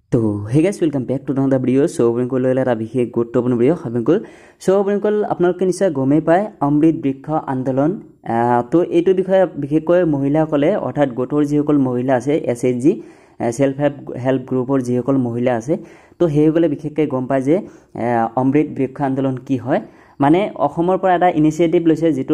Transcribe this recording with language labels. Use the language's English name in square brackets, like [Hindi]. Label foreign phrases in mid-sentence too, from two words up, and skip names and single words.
[Assamese] तो [English] hey guys welcome back to the video so [Assamese] बिल्कुल এটা বিশেষ গুৰুত্বপূৰ্ণ ভিডিও বিল্কুল সো বিল্কুল আপোনালোকে নিশ্চয় গমেই পায় অমৃত বৃক্ষ আন্দোলন তো এইটো বিষয়ে বিশেষকৈ মহিলাসকলে অৰ্থাৎ গোটৰ যিসকল মহিলা আছে এসএইচজি [English] self help group [Assamese] যিসকল মহিলা আছে তো সেইসকলে বিশেষকৈ গম পায় যে অমৃত বৃক্ষ আন্দোলন কি হয় মানে অসমৰ পৰা এটা ইনিচিয়েটিভ লৈছে যেটোৰ